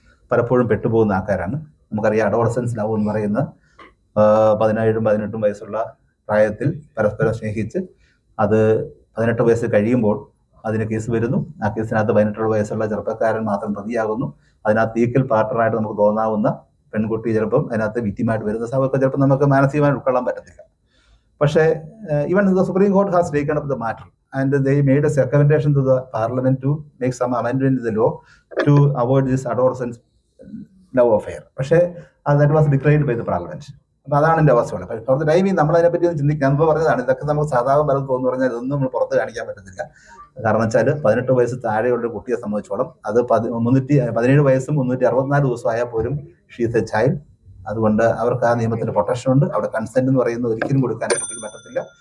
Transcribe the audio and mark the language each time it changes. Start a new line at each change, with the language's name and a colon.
Malayalam: പലപ്പോഴും പെട്ടുപോകുന്ന ആൾക്കാരാണ്. നമുക്കറിയാം അഡോളസൻസ് ലവ് എന്ന് പറയുന്ന 17-18 വയസ്സുള്ള പ്രായത്തിൽ പരസ്പരം സ്നേഹിച്ച് അത് 18 വയസ്സ് കഴിയുമ്പോൾ അതിന് കേസ് വരുന്നു. ആ കേസിനകത്ത് 18 വയസ്സുള്ള ചെറുപ്പക്കാരൻ മാത്രം പ്രതിയാകുന്നു. അതിനകത്ത് ഈക്വൽ പാർട്ണറായിട്ട് നമുക്ക് തോന്നാവുന്ന പെൺകുട്ടി ചിലപ്പം അതിനകത്ത് വിക്ടിമായിട്ട് വരുന്ന സമയത്ത് ചിലപ്പോൾ നമുക്ക് മാനസികമായി ഉൾക്കൊള്ളാൻ പറ്റത്തില്ല. പക്ഷേ
English: Even the Supreme Court has taken up the matter and they made a recommendation to the parliament to make some amendment in the law to avoid this adolescent love affair.
Malayalam: പക്ഷേ
English: that was declared by the parliament.
Malayalam: അപ്പൊ അതാണ് എൻ്റെ അവസ്ഥയുള്ളത്. കുറച്ച് ടൈമിൽ നമ്മൾ അതിനെപ്പറ്റി ഒന്ന് ചിന്തിക്കാൻ മുമ്പ് പറഞ്ഞതാണ്. ഇതൊക്കെ നമുക്ക് സാധാരണ പലതും തോന്നുന്നു പറഞ്ഞാൽ ഇതൊന്നും നമ്മൾ പുറത്ത് കാണിക്കാൻ പറ്റത്തില്ല. കാരണം വെച്ചാൽ 18 വയസ്സ് താഴെയുള്ള കുട്ടിയെ സംബന്ധിച്ചോളം അത് 17 വയസ്സും 364 ദിവസമായാൽ പോലും
English: She's a child.
Malayalam: അതുകൊണ്ട് അവർക്ക് ആ നിയമത്തിന്റെ പ്രൊട്ടക്ഷൻ ഉണ്ട്. അവിടെ കൺസെന്റ് എന്ന് പറയുന്നത് ഒരിക്കലും കൊടുക്കാൻ കുട്ടിക്ക് പറ്റത്തില്ല.